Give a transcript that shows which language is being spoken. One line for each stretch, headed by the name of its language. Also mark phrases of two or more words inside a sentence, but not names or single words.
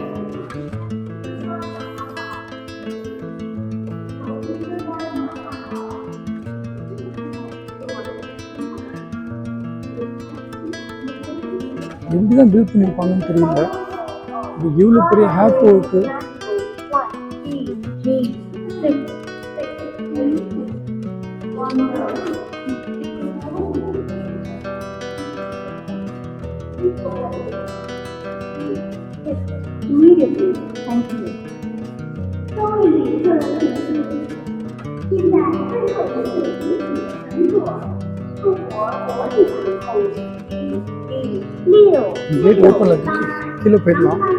Tamil: எப்படி தான் பில்ட் பண்ணியிருப்பாங்கன்னு தெரியல. இது இவ்வளோ பெரிய ஏர்போர்ட்டு.
English: Immediately, thank you.
Chinese: 终于一个人现在最后一个集体乘坐中国国际航空
English: gate open-il
Tamil: கீழே போயிடலாம்.